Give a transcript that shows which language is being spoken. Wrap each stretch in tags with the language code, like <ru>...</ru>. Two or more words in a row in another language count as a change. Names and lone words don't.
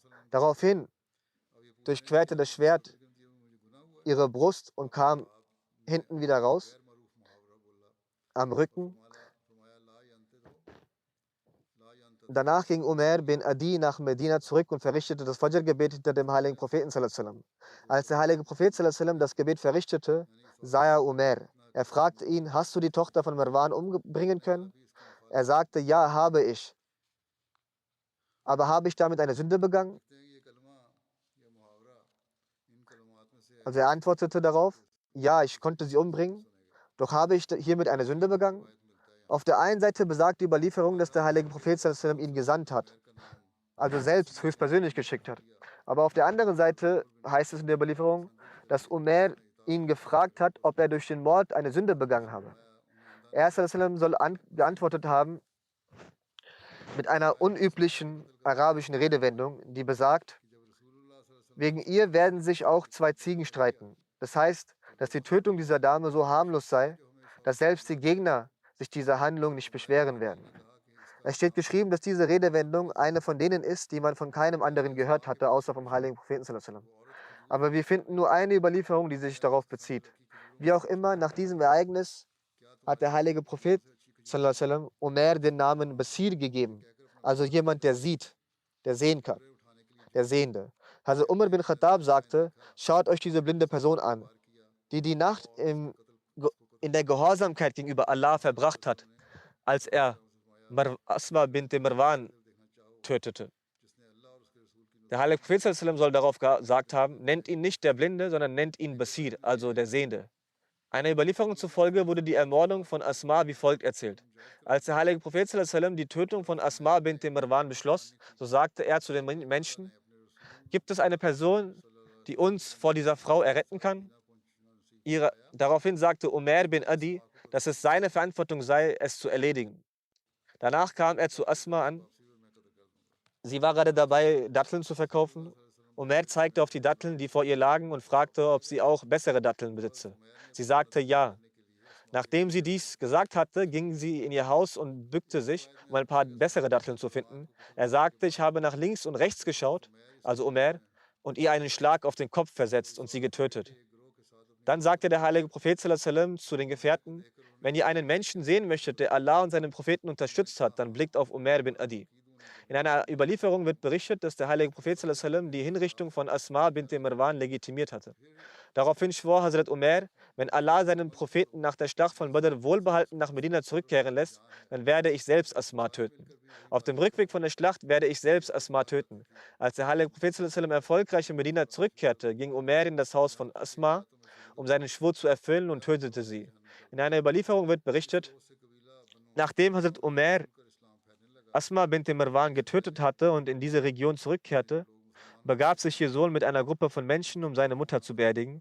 <de>Daraufhin durchquerte das Schwert ihre Brust und kam hinten wieder raus, am Rücken. Danach ging Umar bin Adi nach Medina zurück und verrichtete das Fajr-Gebet hinter dem heiligen Propheten</de> <ar>صلى الله عليه وسلم.</ar> <de>Als der heilige Prophet</de> <ar>صلى الله عليه وسلم</ar> <de>das Gebet verrichtete, sah er Umar. Er fragte ihn, hast du die Tochter von Marwan umbringen können? Er sagte, ja, habe ich. Aber habe ich damit eine Sünde begangen? Also er antwortete darauf, ja, ich konnte sie umbringen, doch habe ich hiermit eine Sünde begangen? Auf der einen Seite besagt die Überlieferung, dass der heilige Prophet</de> <ar>صلى الله عليه وسلم</ar> <de>ihn gesandt hat, also selbst höchstpersönlich geschickt hat. Aber auf der anderen Seite heißt es in der Überlieferung, dass Umar ihn gefragt hat, ob er durch den Mord eine Sünde begangen habe. Er</de> <ar>صلى الله عليه وسلم</ar> <de>soll geantwortet haben mit einer unüblichen arabischen Redewendung, die besagt, wegen ihr werden sich auch zwei Ziegen streiten. Das heißt, dass die Tötung dieser Dame so harmlos sei, dass selbst die Gegner sich dieser Handlung nicht beschweren werden. Es steht geschrieben, dass diese Redewendung eine von denen ist, die man von keinem anderen gehört hatte, außer vom heiligen Propheten</de> <ar>صلى الله عليه وسلم.</ar> <de>Aber wir finden nur eine Überlieferung, die sich darauf bezieht. Wie auch immer, nach diesem Ereignis hat der heilige Prophet</de> <ar>صلى الله عليه وسلم</ar> <de>Umar den Namen Basir gegeben, also jemand, der sieht, der sehen kann, der Sehende. Also Umar bin Khattab sagte, schaut euch diese blinde Person an, die die Nacht in der Gehorsamkeit gegenüber Allah verbracht hat, als er Asma bint Marwan tötete. Der heilige Prophet</de> <ar>صلى الله عليه وسلم</ar> <de>soll darauf gesagt haben, nennt ihn nicht der Blinde, sondern nennt ihn Basir, also der Sehende. Einer Überlieferung zufolge wurde die Ermordung von Asma wie folgt erzählt. Als der heilige Prophet</de> <ar>صلى الله عليه وسلم</ar> <de>die Tötung von Asma bint Marwan beschloss, so sagte er zu den Menschen, gibt es eine Person, die uns vor dieser Frau erretten kann? Daraufhin sagte Umar bin Adi, dass es seine Verantwortung sei, es zu erledigen. Danach kam er zu Asma an. Sie war gerade dabei, Datteln zu verkaufen. Umar zeigte auf die Datteln, die vor ihr lagen, und fragte, ob sie auch bessere Datteln besitze. Sie sagte ja. Nachdem sie dies gesagt hatte, ging sie in ihr Haus und bückte sich, um ein paar bessere Datteln zu finden. Er sagte, ich habe nach links und rechts geschaut, also Umar, und ihr einen Schlag auf den Kopf versetzt und sie getötet. Dann sagte der heilige Prophet</de> <ar>صلى الله عليه وسلم</ar> <de>zu den Gefährten, wenn ihr einen Menschen sehen möchtet, der Allah und seinen Propheten unterstützt hat, dann blickt auf Umar bin Adi. In einer Überlieferung wird berichtet, dass der heilige Prophet</de> <ar>صلى الله عليه وسلم</ar> <de>die Hinrichtung von Asma bint Marwan legitimiert hatte. Daraufhin schwor Hazrat Umar, wenn Allah seinen Propheten nach der Schlacht von Badr wohlbehalten nach Medina zurückkehren lässt, dann werde ich selbst Asma töten. Auf dem Rückweg von der Schlacht werde ich selbst Asma töten. Als der heilige Prophet</de> <ar>صلى الله عليه وسلم</ar> <de>erfolgreich in Medina zurückkehrte, ging Umar in das Haus von Asma, um seinen Schwur zu erfüllen, und tötete sie. In einer Überlieferung wird berichtet, nachdem Hazrat Umar Asma bint Marwan getötet hatte und in diese Region zurückkehrte, begab sich ihr Sohn mit einer Gruppe von Menschen, um seine Mutter zu beerdigen.</de>